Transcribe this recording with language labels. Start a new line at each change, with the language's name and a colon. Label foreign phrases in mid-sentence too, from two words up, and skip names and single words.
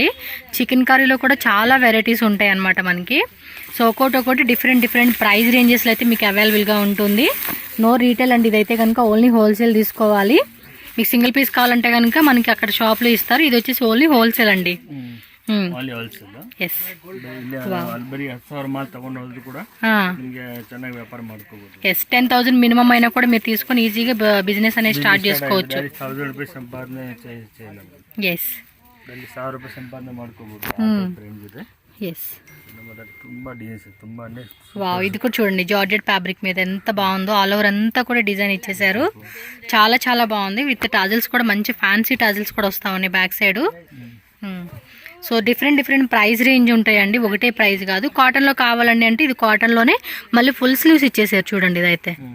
Telugu: చికెన్ కర్రీలో కూడా చాలా వెరైటీస్ ఉంటాయి అన్నమాట మనకి. సో ఒక్కొక్కటి డిఫరెంట్ ప్రైస్ రేంజెస్లో అయితే మీకు అవైలబుల్గా ఉంటుంది. నో రీటైల్ అండి, ఇదైతే కనుక ఓన్లీ హోల్సేల్ తీసుకోవాలి. మీకు సింగిల్ పీస్ కావాలంటే కనుక మనకి అక్కడ షాప్లో ఇస్తారు. ఇది వచ్చేసి ఓన్లీ హోల్సేల్ అండి. ఎస్,
Kannada: ಬರೀ 10,000 ಮಾಲ್ ತಗೊಂಡು ಹೋದ್ರು ಕೂಡ ನಿಮಗೆ ಚೆನ್ನಾಗಿ ವ್ಯಾಪಾರ ಮಾಡ್ಕೋಬಹುದು.
Telugu: ఎస్, 10,000 మినిమం అయినా కూడా మీరు తీసుకొని ఈజీగా బిజినెస్ అనేది స్టార్ట్ చేసుకోవచ్చు.
Kannada: 1,000 ರೂಪಾಯಿ ಸಂಪಾದನೆ చేయలేము.
Telugu: ఎస్,
Kannada: 1,000 ರೂಪಾಯಿ ಸಂಪಾದನೆ ಮಾಡ್ಕೋಬಹುದು. ರೇಂಜ್ ಇದೆ.
Telugu: ఎస్,
Kannada: ತುಂಬಾ ಡಿಸೈన్స్, ತುಂಬಾ అంటే
Telugu: వావ్, ఇది కూడా చూడండి జార్జెట్ ఫ్యాబ్రిక్ మీద ఎంత బాగుందో. ఆల్ ఓవర్ అంతా కూడా డిజైన్ ఇచ్చేసారు. చాలా బాగుంది. విత్ టాజిల్స్ కూడా మంచి ఫ్యాన్సీ టాజిల్స్ కూడా వస్తా ఉన్నాయి బ్యాక్ సైడ్. సో డిఫరెంట్ ప్రైస్ రేంజ్ ఉంటాయండి, ఒకటే ప్రైస్ కాదు. కాటన్లో కావాలండి అంటే ఇది కాటన్లోనే మళ్ళీ ఫుల్ స్లీవ్స్ ఇచ్చేసారు చూడండి ఇదైతే.